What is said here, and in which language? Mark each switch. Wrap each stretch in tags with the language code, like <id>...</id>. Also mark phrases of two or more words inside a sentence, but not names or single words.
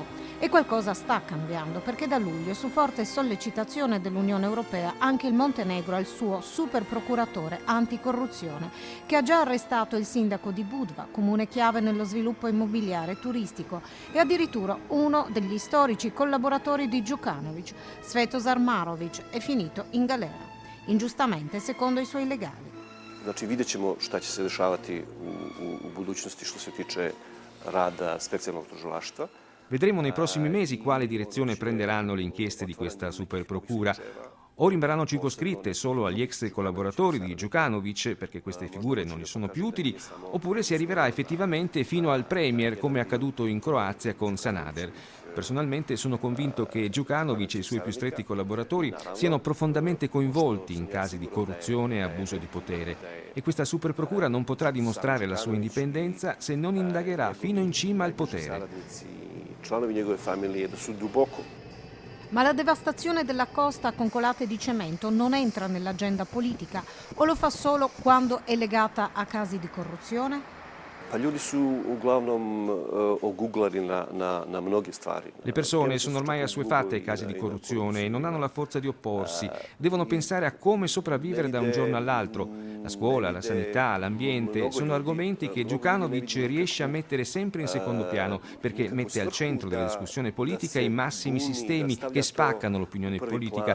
<it>E qualcosa sta cambiando perché da luglio, su forte sollecitazione dell'Unione Europea, anche il Montenegro ha il suo super procuratore anticorruzione, che ha già arrestato il sindaco di Budva, comune chiave nello sviluppo immobiliare e turistico, e addirittura uno degli storici collaboratori di Đukanović, Svetozar Marović, è finito in galera. Ingiustamente, secondo i suoi legali.</it> <sr>Znači vidjet ćemo šta će se dešavati u budućnosti što se tiče rad specijalnog tužilaštva.</sr> <it>Vedremo nei prossimi mesi quale direzione prenderanno le inchieste di questa superprocura. O rimarranno circoscritte solo agli ex collaboratori di Đukanović, perché queste figure non gli sono più utili, oppure si arriverà effettivamente fino al premier, come è accaduto in Croazia con Sanader. Personalmente sono convinto che Đukanović e i suoi più stretti collaboratori siano profondamente coinvolti in casi di corruzione e abuso di potere, e questa superprocura non potrà dimostrare la sua indipendenza se non indagherà fino in cima al potere.</it> <sr>Članovi njegove familije da su duboko.</sr> <it>Ma la devastazione della costa con colate di cemento non entra nell'agenda politica o lo fa solo quando è legata a casi di corruzione?</it> <sr>Pa ljudi su uglavnom oguglari na mnoge stvari.</sr> <it>Le persone sono ormai assuefatte ai casi di corruzione e non hanno la forza di opporsi. Devono pensare a come sopravvivere da un giorno all'altro. La scuola, la sanità, l'ambiente sono argomenti che Đukanović riesce a mettere sempre in secondo piano, perché mette al centro della discussione politica i massimi sistemi che spaccano l'opinione politica.</it>